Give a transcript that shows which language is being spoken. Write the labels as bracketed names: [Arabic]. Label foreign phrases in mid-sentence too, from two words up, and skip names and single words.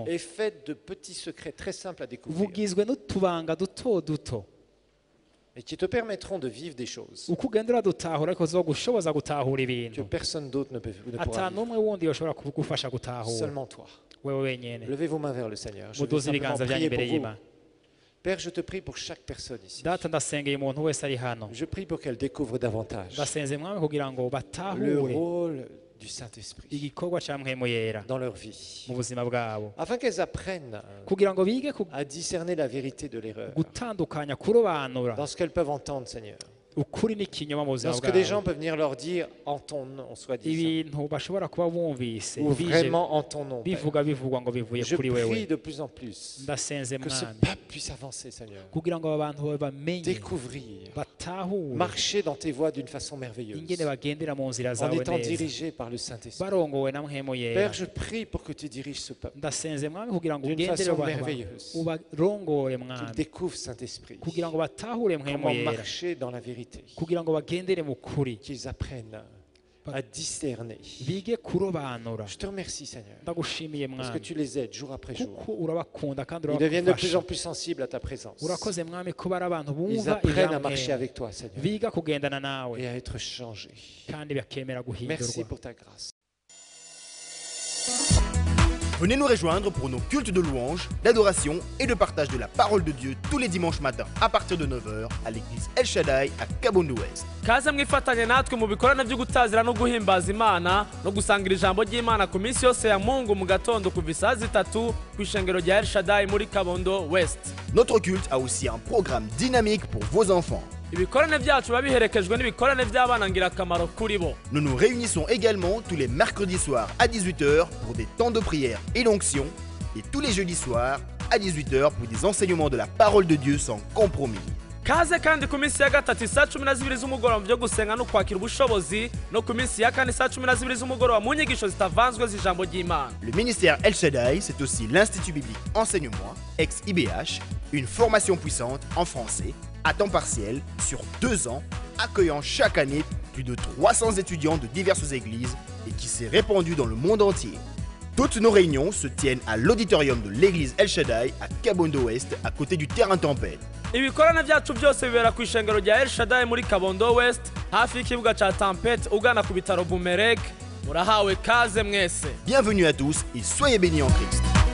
[French] est faite de petits secrets très simples à découvrir [Rundi] bugizwe n'utubanga duto duto [French] et qui te permettront de vivre des choses [Rundi] uko ugenda uradutahura ariko zogushoboza gutahura [French] que [Rundi] ibintu [French] personne d'autre ne pourra [Rundi] ata [French] vivre. [Rundi] n'umwe wundi yoshobora kugufasha gutahura [French] Seulement toi. [Rundi] wewe wenyene [French] Levez vos mains vers le Seigneur. Je vais [Rundi] muduze [French] simplement [Rundi] ibiganza byanyu [French] prier [Rundi] imbere [French] pour vous. [Rundi] y'imana [French] Père, je te prie pour chaque personne ici. [Rundi] data ndasengeye umuntu wese ari hano [French] Je prie pour qu'elle découvre davantage [Rundi] ndasenze mwami kugira ngo [French] le [Rundi] batahure [French] rôle du Saint-Esprit [Rundi] igikorwa cya mpwemu yera [French] dans leur vie, [Rundi] mu buzima bwabo [French] afin qu'elles apprennent [Rundi] kugira ngo bige [French] à discerner la vérité de l'erreur [Rundi] gutandukanya kurobanura [French] dans ce qu'elles peuvent entendre, Seigneur. [Rundi] ukuri n'ikinyoma mu buzima [French] Dans ce que des gens [Rundi] bwabo [French] peuvent venir leur dire en ton nom, soi-disant, [Rundi] ibintu bashobora kuba bumvise [French] ou [Rundi] bije [French] vraiment en ton nom. Père. [Rundi] bivugwa ngo bivuye [French] Je [Rundi] kuri wewe [French] prie de plus en plus [Rundi] ndasenze [French] que ce [Rundi] mwami [French] peuple puisse avancer, Seigneur. [Rundi] kugira ngo aba bantu bamenye [French] Découvrir, [Rundi] batahure [French] marcher dans tes voies d'une façon [Rundi] ingene [French] merveilleuse, [Rundi] bagendera mu nzira [French] en [Rundi] zawe [French] étant [Rundi] neza [French] dirigés par le Saint-Esprit. [Rundi] barongowe na mpwemu yera [French] Père, je prie pour que tu diriges ce peuple, [Rundi] ndasenze mwami kugira ngo [French] d'une [Rundi] ugendere [French] façon [Rundi] abantu bawe [French] merveilleuse. [Rundi] ubarongore [French] qu'ils [Rundi] mwami [French] découvrent Saint-Esprit, [Rundi] kugira ngo batahure mpwemu [French] comment [Rundi] yera [French] marcher dans la vérité, [Rundi] kugira ngo bagendere mu kuri [French] qu'ils apprennent à discerner. [Rundi] bige kurobanura [French] Je te remercie, Seigneur, [Rundi] ndagushimiye [French] parce que [Rundi] mwami [French] tu les aides jour après jour. [Rundi] kuko urabakunda kandi [French] Ils deviennent de plus en [Rundi] urabafasha [French] plus sensibles à ta présence. [Rundi] urakoze mwami kuba ari abantu [French] Ils [Rundi] bumva [French] apprennent à marcher [Rundi] ibyamwema [French] avec toi, Seigneur, [Rundi] biga kugendana nawe [French] et à être changés. [Rundi] kandi bakemera [French] Merci [Rundi] guhindurwa [French] pour ta grâce. Venez nous rejoindre pour nos cultes de louange, d'adoration et de partage de la parole de Dieu tous les dimanches matins à partir de 9h à l'église El Shaddai à Kabondo Ouest. [Rundi] kaze mwifatanye natwe mu bikorane byo gutazira no guhimbaza imana no gusangira ijambo ry'imana ku minsi yose ya mungu mu gatondo kuva isaa 3 ku ishengero rya El Shaddai muri Kabondo West. [French] Notre culte a aussi un programme dynamique pour vos enfants. [Rundi] ibikorane byacu biba biherekejwe n'ibikorane by'abana ngirakamaro kuri bo. [French] Nous nous réunissons également tous les mercredis soirs à 18h pour des temps de prière et d'onction et tous les jeudis soirs à 18h pour des enseignements de la parole de Dieu sans compromis. [Rundi] kaze kandi ku minsi ya gatatu isaa 12 z'umugoroba byo gusenga no kwakira ubushobozi no ku minsi ya kane isaa 12 z'umugoroba mu nyigisho zitavanzwe z'ijambo ry'imana. [French] Le ministère El Shaddai, c'est aussi l'Institut biblique Enseigne-moi, ex-IBH, une formation puissante en français, à temps partiel, sur 2 ans, accueillant chaque année plus de 300 étudiants de diverses églises et qui s'est répandu dans le monde entier. Toutes nos réunions se tiennent à l'auditorium de l'église El Shaddai à Kabondo Ouest, à côté du terrain Tempête. [Rundi] ibikorane byacu byose bibera ku ishengero rya El Shaddai muri Kabondo West hafi y'ikibuga cya Tempête ugana ku bitaro Bumerek. Murahawe kaze mwese. [French] Bienvenue à tous et soyez bénis en Christ.